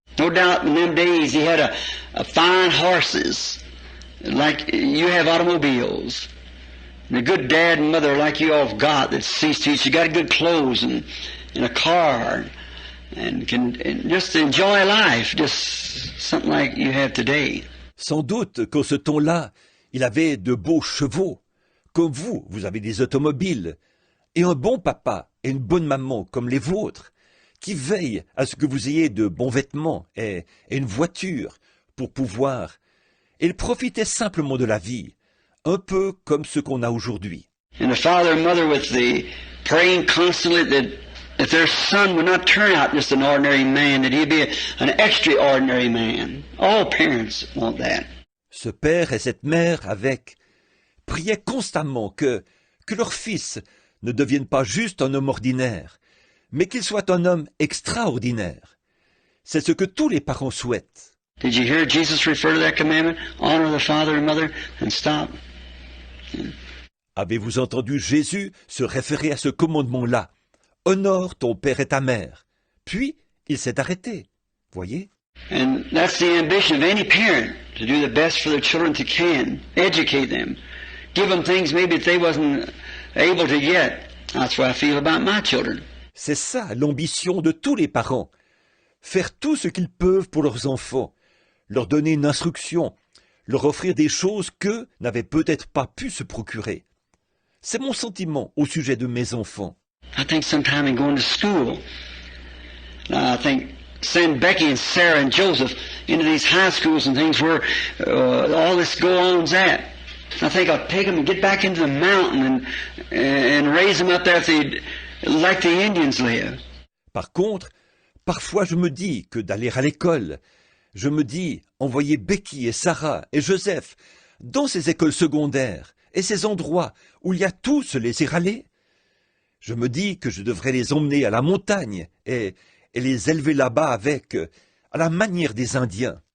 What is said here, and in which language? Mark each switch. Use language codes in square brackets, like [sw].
[en] No doubt in them days he had a fine horses, like you have automobiles. And a good dad and mother like you all have got that sees to it. You got good clothes and a car and can just enjoy life, just something like you have today. [fr] Sans doute qu'en ce temps-là, il avait de beaux chevaux, comme vous avez des automobiles, et un bon papa et une bonne maman comme les vôtres, qui veillent à ce que vous ayez de bons vêtements et une voiture pour pouvoir. Et il profitait simplement de la vie, un peu comme ce qu'on a aujourd'hui. [en] And the father and mother with the praying constantly that their son would not turn out just an ordinary man, that he'd be an extraordinary man. All parents want that. [fr] Ce père et cette mère priaient constamment que leur fils ne devienne pas juste un homme ordinaire, mais qu'il soit un homme extraordinaire. C'est ce que tous les parents souhaitent. [en] Did you hear Jesus refer to that commandment? Honor the father and mother and stop. [fr] Avez-vous entendu Jésus se référer à ce commandement-là? Honore ton père et ta mère. Puis, il s'est arrêté. Voyez? [en] And that's the ambition of any parent, to do the best for their children to can, educate them, give them things maybe that they wasn't able to get. That's what I feel about my children. [fr] C'est ça l'ambition de tous les parents. Faire tout ce qu'ils peuvent pour leurs enfants, leur donner une instruction, leur offrir des choses qu'eux n'avaient peut-être pas pu se procurer. C'est mon sentiment au sujet de mes enfants. [en] I think sometime in going to school, I think send Becky and Sarah and Joseph into these high schools and things where all this goes on at. I think I'll take them and get back into the mountain and raise them up there like the Indians live. [fr] Par contre, parfois je me dis que d'aller à l'école, je me dis envoyer Becky et Sarah et Joseph dans ces écoles secondaires et ces endroits où il y a tout se laisser aller. Je me dis que je devrais les emmener à la montagne et les élever là-bas à la manière des Indiens.